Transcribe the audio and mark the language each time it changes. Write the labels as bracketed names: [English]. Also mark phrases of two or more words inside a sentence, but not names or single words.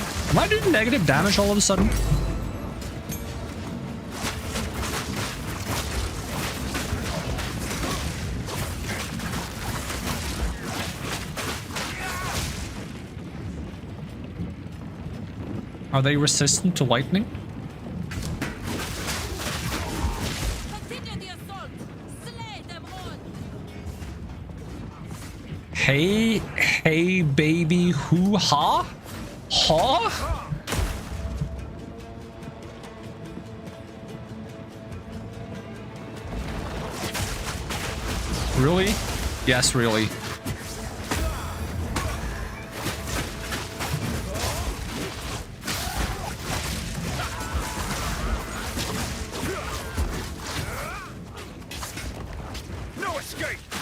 [English] Am I doing negative damage all of a sudden? Are they resistant to lightning? Continue the assault. Slay them all. Hey, baby, hoo-ha? Ha? Really? Yes, really. No escape.